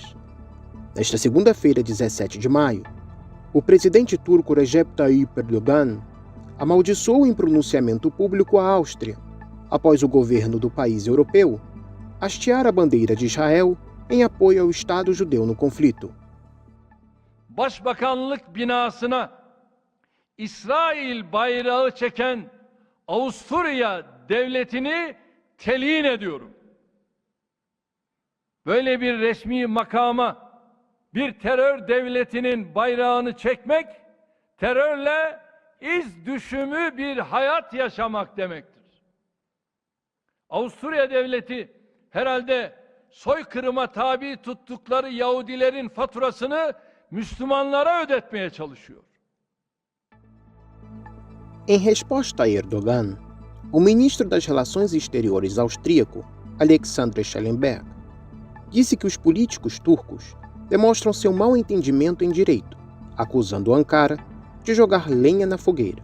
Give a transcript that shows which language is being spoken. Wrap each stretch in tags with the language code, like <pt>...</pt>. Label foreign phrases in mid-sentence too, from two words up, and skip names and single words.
<pt>Nesta segunda-feira, 17 de maio, o presidente turco Recep Tayyip Erdogan amaldiçoou em pronunciamento público a Áustria, após o governo do país europeu hastear a bandeira de Israel em apoio ao Estado judeu no conflito.</pt> <tr>Başbakanlık binasına İsrail bayrağı çeken Avusturya devletini telin ediyorum. Böyle bir resmi makama bir terör devletinin bayrağını çekmek, terörle iz düşümü bir hayat yaşamak demektir. Avusturya devleti herhalde soykırıma tabi tuttukları Yahudilerin faturasını Müslümanlara ödetmeye çalışıyor.</tr> <pt>Em resposta a Erdogan, o ministro das Relações Exteriores austríaco, Alexander Schallenberg, disse que os políticos turcos demonstram seu mau entendimento em direito, acusando Ankara de jogar lenha na fogueira.</pt>